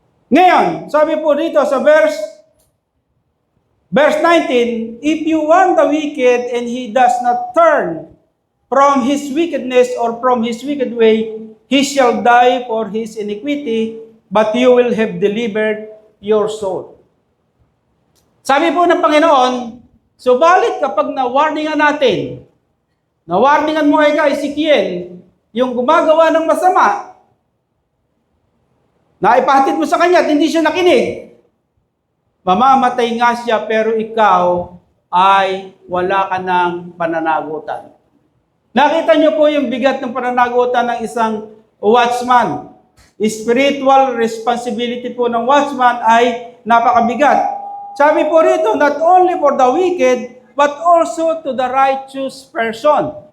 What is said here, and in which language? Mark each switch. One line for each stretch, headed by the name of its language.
Filipino: Ngayon, sabi po dito sa verse 19,
English: if you warn the wicked and he does not turn from his wickedness or from his wicked way, he shall die for his iniquity, but you will have delivered your soul.
Filipino: Sabi po ng Panginoon, subalit kapag na-warningan natin, na-warningan mo kay Ezekiel, yung gumagawa ng masama, na ipahatid mo sa kanya at hindi siya nakinig, mamamatay nga siya pero ikaw ay wala ka ng pananagutan. Nakita niyo po yung bigat ng pananagutan ng isang watchman.
English: Spiritual responsibility
Filipino: po ng watchman ay napakabigat. Sabi po rito,
English: not only for the wicked, but also to the righteous person.